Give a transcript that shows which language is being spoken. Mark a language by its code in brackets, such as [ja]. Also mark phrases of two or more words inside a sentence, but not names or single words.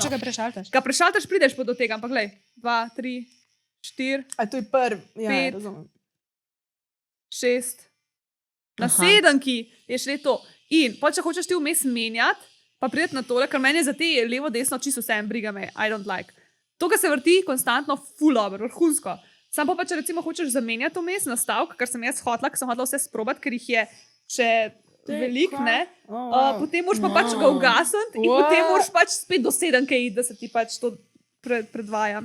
[sl] Če ga prešaltaš. Ga prešaltaš, prideš pa do tega, ampak glej, 2, 3, 4, A to je prvi. Ja, 5. razumem. 6, na 7 je šle to. In pa če hočeš ti vmes menjati, pa prideti na tole, ker meni je za te levo, desno, čisto vse en briga me, [en] I don't like. [sl] To, kar se vrti konstantno, [en] full over, [sl] vrhunsko. Sam pa če recimo hočeš zamenjati vmes nastavek, kar sem jaz hotla, ker sem hotla vse sprobati, ker jih je še veliko, ne? Potem moraš pa pač ga ugasniti in potem moraš pač spet do 7 iti, da se ti pač to predvaja.